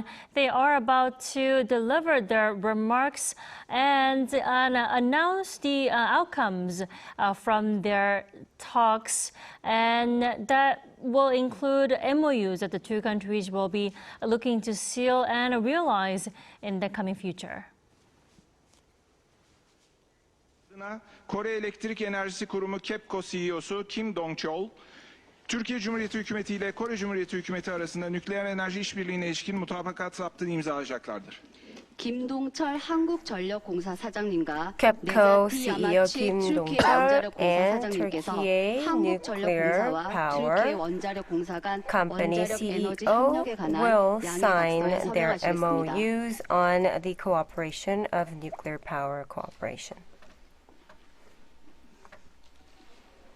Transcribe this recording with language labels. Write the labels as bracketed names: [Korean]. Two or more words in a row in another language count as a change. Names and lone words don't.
[English] They are about to deliver their remarks and announce the outcomes from their talks, and that will include MOUs that the two countries will be looking to seal and realize in the coming future. [Turkish] Kore Elektrik Enerjisi Kurumu KEPCO CEO'su Kim Dong-chol, Türkiye Cumhuriyeti Hükümeti ile Kore Cumhuriyeti Hükümeti arasında nükleer enerji işbirliğine ilişkin mutabakat zaptını imzalayacaklardır. [Korean] 김동철 한국전력공사 사장님과 [English] KEPCO CEO Kim Dong-chol and Türkiye Nuclear Power Company CEO will sign their MOUs on the cooperation of nuclear power cooperation.